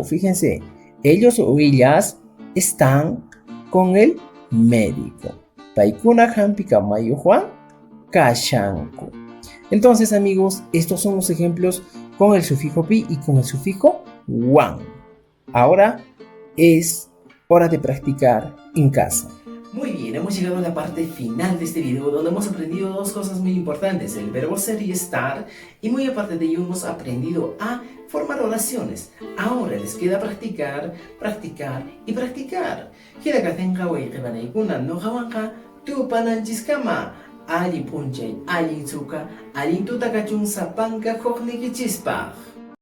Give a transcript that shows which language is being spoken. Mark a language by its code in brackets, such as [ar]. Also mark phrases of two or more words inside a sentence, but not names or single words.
[es] Fíjense, ellos o ellas están con el médico. [qu] Paikuna hampikamayuhuan kashanku. [es] Entonces, amigos, estos son los ejemplos con el sufijo pi y con el sufijo wan. Ahora es hora de practicar en casa. Muy bien, hemos llegado a la parte final de este video donde hemos aprendido dos cosas muy importantes, el verbo ser y estar, y muy aparte de ello hemos aprendido a formar oraciones. Ahora les queda practicar, practicar y practicar. [qu] Alin punchay, alin suka, alin tutakachun sapanka hoknikichispaj.